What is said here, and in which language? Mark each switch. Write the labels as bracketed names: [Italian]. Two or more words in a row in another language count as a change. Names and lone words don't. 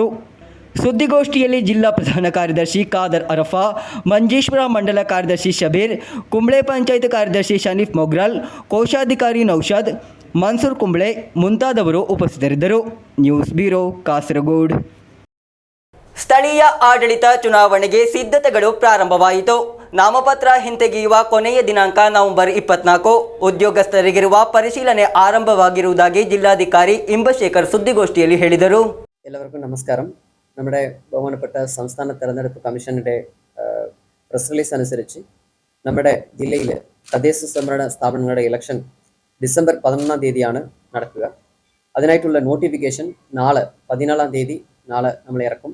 [Kannada] ಸುದ್ದಿಗೋಷ್ಠಿಯಲ್ಲಿ ಜಿಲ್ಲಾ ಪ್ರಧಾನ ಕಾರ್ಯದರ್ಶಿ ಖಾದರ್ ಅರಫಾ, ಮಂಜೇಶ್ವರ ಮಂಡಲ ಕಾರ್ಯದರ್ಶಿ ಶಬೀರ್, ಕುಂಬಳೆ ಪಂಚಾಯತ್ ಕಾರ್ಯದರ್ಶಿ ಶನೀಫ್ ಮೊಗ್ರಾಲ್, ಕೋಶಾಧಿಕಾರಿ ನೌಷಾದ್, ಮನ್ಸೂರ್ ಕುಂಬಳೆ ಮುಂತಾದವರು ಉಪಸ್ಥಿತರಿದ್ದರು. ನ್ಯೂಸ್ ಬ್ಯೂರೋ, ಕಾಸರಗೋಡು. ಸ್ಥಳೀಯ ಆಡಳಿತ ಚುನಾವಣೆಗೆ ಸಿದ್ಧತೆಗಳು ಪ್ರಾರಂಭವಾಯಿತು. ನಾಮಪತ್ರ ಹಿಂತೆಗೆಯುವ ಕೊನೆಯ ದಿನಾಂಕ ನವೆಂಬರ್ 24. ಉದ್ಯೋಗಸ್ಥರಿಗಿರುವ ಪರಿಶೀಲನೆ ಆರಂಭವಾಗಿರುವುದಾಗಿ ಜಿಲ್ಲಾಧಿಕಾರಿ ഇമ്പശേഖർ സുദ്ദിഗോഷ്ഠിಯಲ್ಲಿ ಹೇಳಿದರು. [Malayalam] എല്ലാവർക്കും നമസ്കാരം. നമ്മുടെ ബഹുമാനപ്പെട്ട സംസ്ഥാന തെരഞ്ഞെടുപ്പ് കമ്മീഷന്റെ [English] press release [Malayalam] അനുസരിച്ച് നമ്മുടെ ജില്ലയിൽ തദ്ദേശ സ്വയംഭരണ സ്ഥാപനങ്ങളുടെ ഇലക്ഷൻ ഡിസംബർ 11-ാം തീയതിയാണ് നടക്കുക. അതിനായിട്ടുള്ള നോട്ടിഫിക്കേഷൻ നാളെ 14-ാം തീയതി നമ്മൾ ഇറക്കും.